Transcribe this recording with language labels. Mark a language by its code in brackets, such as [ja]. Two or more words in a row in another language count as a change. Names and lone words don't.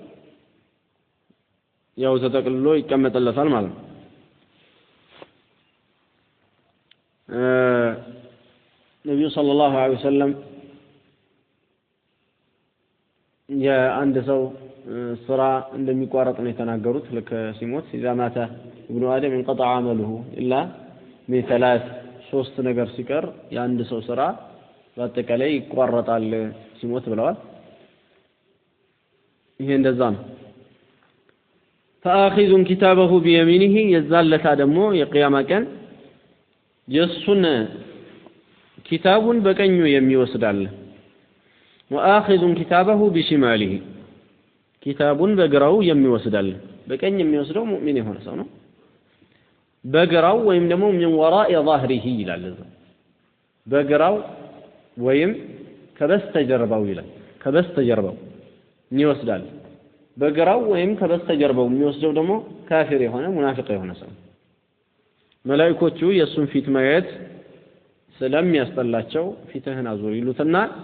[am] ያው ተጠቅልሎ ይቀመጥለታል ማለት ነው ነብዩ [ar] صلى الله عليه وسلم [am] የአንድ ሰው ስራ እንደሚቋረጥ ነው የተናገሩት ልክ ሲሞት [ar] إذا مات ابن آدم انقطع عمله إلا من ثلاث [am] ሶስት ነገር ሲቀር የአንድ ሰው ስራ በአጠቃላይ ይቋረጣል ሲሞት ብለዋል ይሄ እንደዛ ነው [ar] فآخذ كتابه بيمينه [am] يزالታ ደግሞ የቂያማ ቀን የሱን ኪታቡን በቀኙ የሚወስዳል [ar] وآخذ كتابه بشماله [am] ኪታቡን በግራው የሚወስዳል በቀኝ የሚወስደው ሙእሚን የሆነ ሰው ነው በግራው ወይም ደግሞ [ar] من وراء ظهره [am] ይላል በግራው ወይም ከበስተጀርባው ይላል ከበስተጀርባው ይወስዳል በግራው ወይም ከበስተጀርባው የሚወስደው ደግሞ ካፊር የሆነ ሙናፊቅ የሆነ ሰው መላእክቶቹ የሱን ፊት ማየት ስለሚያስጠላቸው ፊትህን አዙር ይሉትና